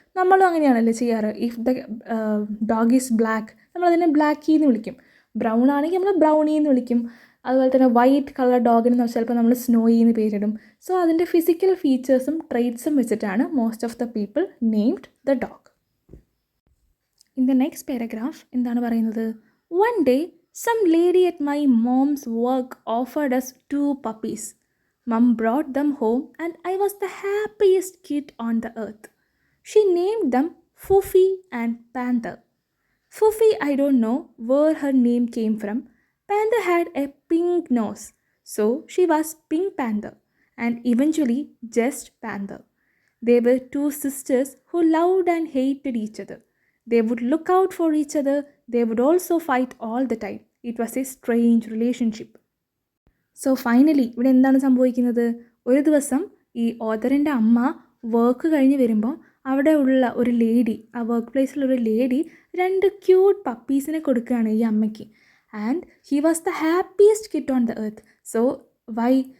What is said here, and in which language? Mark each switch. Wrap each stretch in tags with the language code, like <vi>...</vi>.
<ml>നമ്മളും അങ്ങനെയാണല്ലോ ചെയ്യാറ്.</ml> <en>if the dog is black,</en> <ml>നമ്മളതിനെ ബ്ലാക്കി എന്ന് വിളിക്കും. ബ്രൗൺ ആണെങ്കിൽ നമ്മൾ ബ്രൗണി എന്ന് വിളിക്കും. അതുപോലെ തന്നെ വൈറ്റ് കളർ ഡോഗിന് ചിലപ്പോൾ നമ്മൾ സ്നോയി എന്ന് പേരിടും. സോ അതിൻ്റെ ഫിസിക്കൽ ഫീച്ചേഴ്സും ട്രെയ്റ്റ്സും വെച്ചിട്ടാണ്</ml> <en>Most of the people named the dog. In the next paragraph എന്താണ് പറയുന്നത്? One day some lady at my mom's work offered us 2 puppies. Mom brought them home and I was the happiest kid on the earth. She named them Fufi and Panther. Fufi, I don't know where her name came from. Panther had a pink nose, so she was Pink Panther and eventually just Panther. They were 2 sisters who loved and hated each other. They would look out for each other. They would also fight all the time. It was a strange relationship.</en> <ml>So finally ഇവിടെ എന്താണ് സംഭവിക്കുന്നത്? ഒരു ദിവസം ഈ ഓതറിൻ്റെ അമ്മ work കഴിഞ്ഞ് വരുമ്പോൾ അവിടെ ഉള്ള ഒരു ലേഡി, ആ വർക്ക് പ്ലേസിലൊരു ലേഡി 2 ക്യൂട്ട് പപ്പീസിനെ കൊടുക്കുകയാണ് ഈ അമ്മയ്ക്ക്.</ml> <en>And he was the happiest kid on the earth. So why?</en>